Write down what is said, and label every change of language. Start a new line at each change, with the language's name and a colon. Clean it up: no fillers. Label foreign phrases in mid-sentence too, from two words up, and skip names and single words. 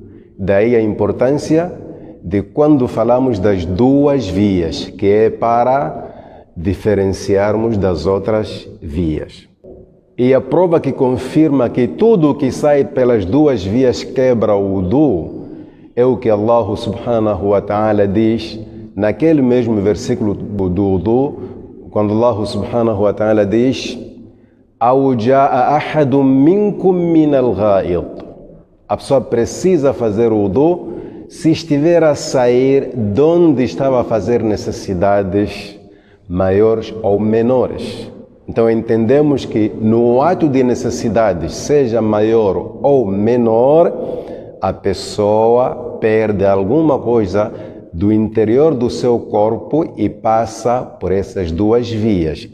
Portuguese: Daí a importância de quando falamos das duas vias, que é para diferenciarmos das outras vias. E a prova que confirma que tudo o que sai pelas duas vias quebra o wudu é o que Allah
Arabic: سبحانه وتعالى
Portuguese: diz naquele mesmo versículo do wudu, quando Allah
Arabic: سبحانه وتعالى
Portuguese: diz:
Arabic: "أو جاء أحد منكم من الغائط".
Portuguese: A pessoa precisa fazer o wudu se estiver a sair de onde estava a fazer necessidades maiores ou menores. Então entendemos que no ato de necessidades, seja maior ou menor, a pessoa perde alguma coisa do interior do seu corpo e passa por essas duas vias.